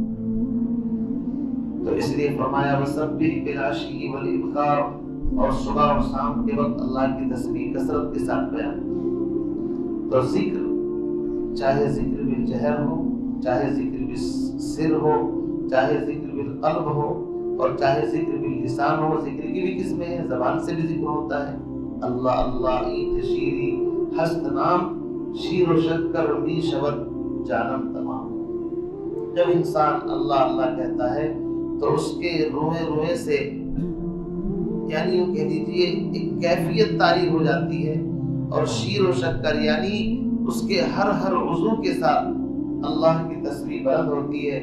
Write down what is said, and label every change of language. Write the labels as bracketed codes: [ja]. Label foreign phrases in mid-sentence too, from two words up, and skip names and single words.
[ur] تو اس لیے فرمایا [ar] وسبح بالعشی والابکار، [ur] اور صبح اور شام کے وقت اللہ کی تسبیح کثرت کے ساتھ بیان. تو ذکر، چاہے [ar] ذکر بالجہر [ur] ہو، چاہے [ar] ذکر بالسر [ur] ہو، چاہے [ar] ذکر بالقلب [ur] ہو، اور چاہے [ar] ذکر باللسان [ur] ہو. ذکر کی بھی قسمیں ہیں، زبان سے بھی ذکر ہوتا ہے. [fa] اللہ اللہ ایت شیری ہست نام، شیر و شکر می شود جانم تمام. [ur] جب انسان اللہ اللہ کہتا ہے تو اس کے روئے روئے سے، یعنی یوں کہہ لیجیے ایک کیفیت طاری ہو جاتی ہے. اور [fa] شیر و شکر [ur] یعنی اس کے ہر عضو کے ساتھ اللہ کی تسبیح بلند ہوتی ہے.